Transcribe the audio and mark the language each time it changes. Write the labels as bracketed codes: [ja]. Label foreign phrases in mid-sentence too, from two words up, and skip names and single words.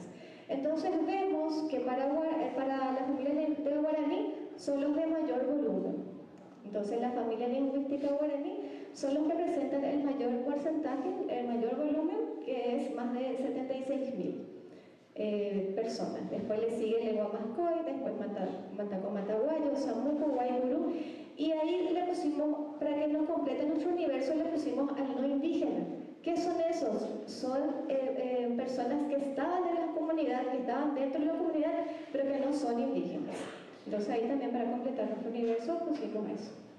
[es] Entonces vemos que para las familias de guaraní son los de mayor volumen. Entonces la familia lingüística guaraní son los que presentan el mayor porcentaje, el mayor volumen, que es más de 76.000 personas. Después le sigue lengua mascoy, después mataco-mataguayo, samuco, guayburú, y ahí le pusimos, para que nos complete nuestro universo, le pusimos al no indígena. ¿Qué son esos? Son personas que estaban en la comunidad, que estaban dentro de la comunidad, pero que no son indígenas. Entonces ahí también, para completar nuestro universo, pusimos eso.